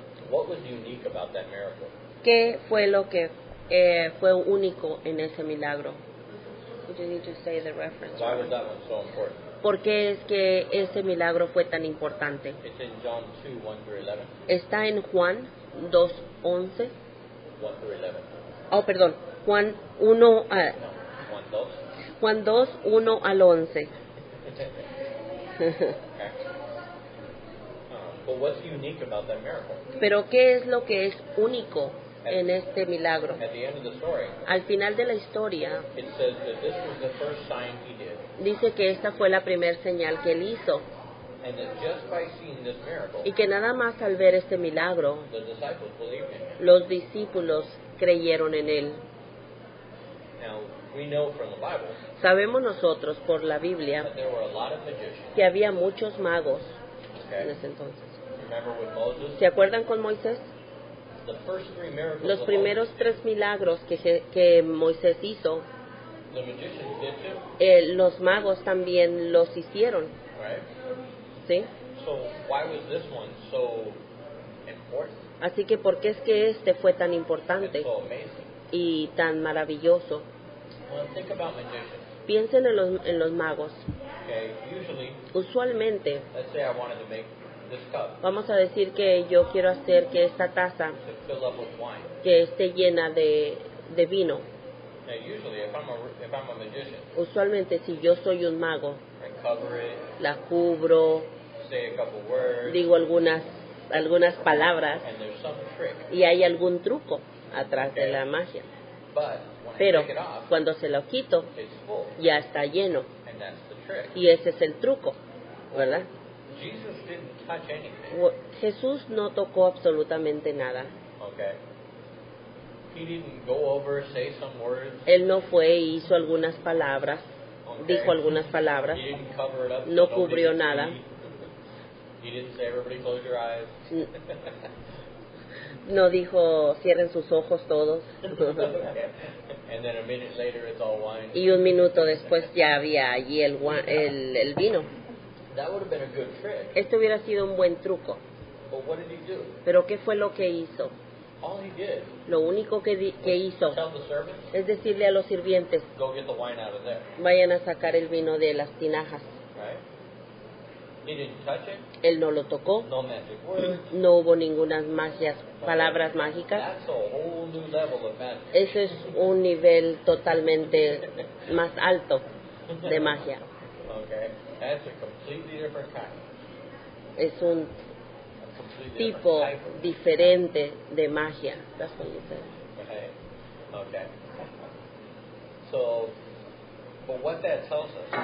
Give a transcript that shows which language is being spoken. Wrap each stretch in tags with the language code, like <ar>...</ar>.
<en>what was unique about that miracle?</en> <es>¿qué fue lo que fue único en ese milagro?</es> <en>You need to say the reference. Why was that one so important?</en> <es>¿Por qué es que ese milagro fue tan importante?</es> <en>It's in John 2, 1 through 11.</en> <es>Está en Juan 2:11.</es> <en>1 through 11.</en> <es>Oh, perdón. Juan 1 a,</es> <en>No, 1, 2.</en> <es>Juan 2, 1 al 11.</es> <en>Okay. But what's unique about that miracle?</en> <es>Pero ¿qué es lo que es único en este milagro?</es> <en>At the end of the story,</en> <es>Al final de la historia</es> <en>it says that this was the first sign he did,</en> <es>dice que esta fue la primer señal que él hizo</es> <en>and that just by seeing this miracle,</en> <es>y que nada más al ver este milagro</es> <en>the disciples believed in him.</en> <es>los discípulos creyeron en él.</es> <en>Now, we know from the Bible</en> <es>Sabemos nosotros por la Biblia</es> <en>that there were a lot of magicians.</en> <es>que había muchos magos en</es> <en>Okay?</en> <es>ese entonces.</es> <en>Remember with Moses?</en> <es>¿Se acuerdan con Moisés?</es> <en>The first 3 miracles</en> <es>Los</es> <en>of</en> <es>primeros</es> <en>Moses,</en> <es>3 milagros que Moisés hizo,</es> <en>the magicians did too,</en> <es>los magos también los hicieron,</es> <en>right?</en> <es>¿sí?</es> <en>So why was this one so important</en> <es>Así que ¿por qué es que este fue tan</es> <en>and</en> <es>importante</es> <en>so amazing?</en> <es>y tan maravilloso?</es> <en>Well, think about magicians.</en> <es>Piensen en los magos.</es> <en>Okay, usually,</en> <es>Usualmente,</es> <en>let's say I wanted to make this cup</en> <es>vamos a decir que yo quiero hacer que esta taza</es> <en>to fill up with wine.</en> <es>que esté llena de vino.</es> <en>Now, usually, if I'm a magician,</en> <es>Usualmente, si yo soy un mago,</es> <en>I cover it,</en> <es>la cubro,</es> <en>say a couple words,</en> <es>digo algunas palabras</es> <en>and there's some trick.</en> <es>y hay algún truco atrás de la magia.</es> <en>But when</en> <es>Pero</es> <en>I take it off,</en> <es>cuando se lo quito,</es> <en>it's full,</en> <es>ya está lleno.</es> <en>and that's the trick.</en> <es>Y ese es el truco, ¿verdad?</es> <en>Jesus didn't touch anything.</en> <es>Jesús no tocó absolutamente nada.</es> <en>Okay. He didn't go over, say some words.</en> <es>Él no fue y hizo algunas palabras,</es> <en>Okay.</en> <es>dijo algunas palabras,</es> <en>He didn't cover it up.</en> <es>no</es> <en>so nobody</en> <es>cubrió</es> <en>could</en> <es>nada.</es> <en>see. He didn't say, everybody close your eyes.</en> <es>no dijo cierren sus ojos todos.</es> <en>And then a minute later, it's all wine.</en> <es>Y un minuto después ya había allí el vino.</es> <en>That would have been a good trick.</en> <es>Este hubiera sido un buen truco.</es> <en>But what did he do?</en> <es>Pero ¿qué fue lo que hizo?</es> <en>All he did</en> <es>Lo único que hizo</es> <en>tell the servants,</en> <es>es decirle a los sirvientes,</es> <en>go get the wine out of there.</en> <es>vayan a sacar el vino de las tinajas.</es> <en>Right? He didn't touch it.</en> <es>Él no lo tocó,</es> <en>No magic words.</en> <es>no hubo ninguna palabras mágicas.</es> <en>That's a whole new level of magic.</en> <es>Ese es un nivel totalmente más alto de magia.</es> <en>Okay? That's a completely different kind.</en> <es>Es un</es> <en>A completely</en> <es>tipo</es> <en>different type of</en> <es>diferente de magia.</es> <en>That's what you said. Right. Okay. So, but what that tells us,</en>